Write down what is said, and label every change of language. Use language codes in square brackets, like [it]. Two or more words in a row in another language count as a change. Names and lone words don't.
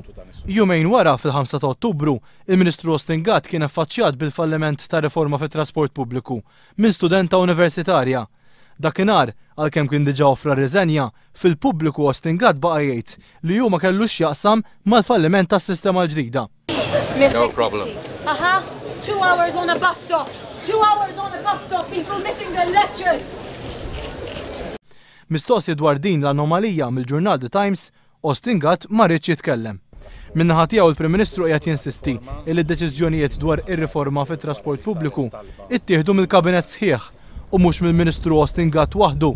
[mt] Jumejn wara fil-5 ta' Ottubru, il-Ministru Austin Gatt kien affaċċjat bil-falliment ta' riforma fit-trasport pubbliku minn studenta universitarja. Dakinhar, għalkemm kien diġà offra riżenja, fil-pubbliku Austin Gatt baqa' jgħid li hu ma kellux jaqsam mal-falliment tas-sistema l-ġdida. [en] No problem. 2 hours on a bus stop. 2 hours on a bus stop. People missing their lectures. [mt] Mistoqsi dwar din l-anomalija mill-ġurnal The Times, Austin Gatt ma rridx jitkellem. Min-naħa tiegħu il-Prim Ministru qiegħed jinsisti li d-deċiżjonijiet dwar ir-riforma fit-trasport pubbliku ittieħdu mill-Kabinett sħiħ u mhux mill-Ministru Austin Gatt waħdu.